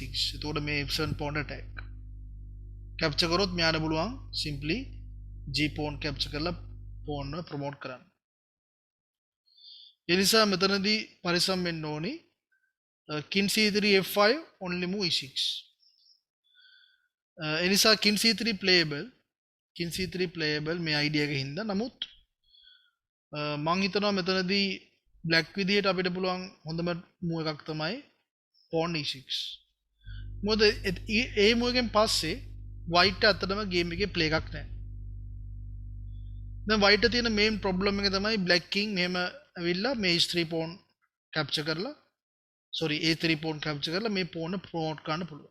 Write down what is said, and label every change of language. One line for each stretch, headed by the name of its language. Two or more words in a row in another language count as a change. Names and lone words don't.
Sinhala: එතකොට මේ f7
English: pawn attack capture
Sinhala: කරොත් මෙයාට පුළුවන්
English: simply g pawn capture
Sinhala: කරලා pawn එක promote කරන්න. ඒ නිසා මෙතනදී පරිස්සම් වෙන්න ඕනි.
English: king c3 f5 only move e6.
Sinhala: ඒ නිසා
English: king c3 playable
Sinhala: මේ idea එක හින්දා. නමුත් මං හිතනවා මෙතනදී black විදියට අපිට පුළුවන් හොඳම move එකක් තමයි
English: pawn e6.
Sinhala: මොකද ඒ move එකෙන් පස්සේ white අතටම game එකේ play එකක් නැහැ. දැන් white තියෙන
English: main problem
Sinhala: එක තමයි
English: black king
Sinhala: මෙහෙම ඇවිල්ලා මේ
English: h3 pawn capture
Sinhala: කරලා
English: a3 pawn capture
Sinhala: කරලා මේ pawn එක promote කරන්න පුළුවන්.